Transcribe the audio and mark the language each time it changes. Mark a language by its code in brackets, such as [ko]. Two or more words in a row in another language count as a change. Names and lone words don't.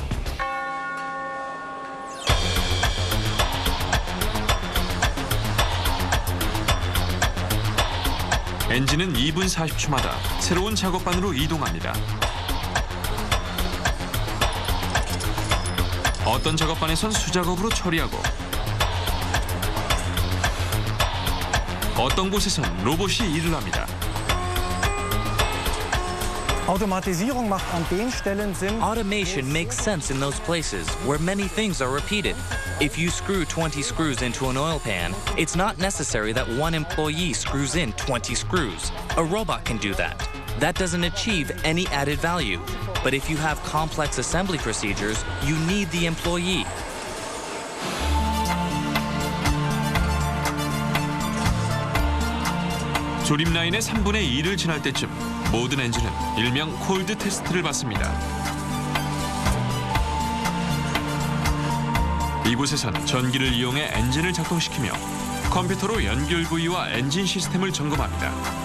[ko] 엔진은 2분 40초마다 새로운 작업반으로 이동합니다. 어떤 작업반에선 수작업으로 처리하고 어떤 곳에선 로봇이 일을 합니다. [de] Automatisierung macht an den Stellen Sinn. [en] Automation makes sense in those places where many things are repeated. If you screw 20 screws into an oil pan, it's not necessary that one employee screws in 20 screws. A robot can do that. That doesn't achieve any added value. But if you have complex assembly procedures, you need the employee. [ko] 조립 라인의 3분의 2를 지날 때쯤 모든 엔진은 일명 콜드 테스트를 받습니다. 이곳에선 전기를 이용해 엔진을 작동시키며 컴퓨터로 연결 부위와 엔진 시스템을 점검합니다.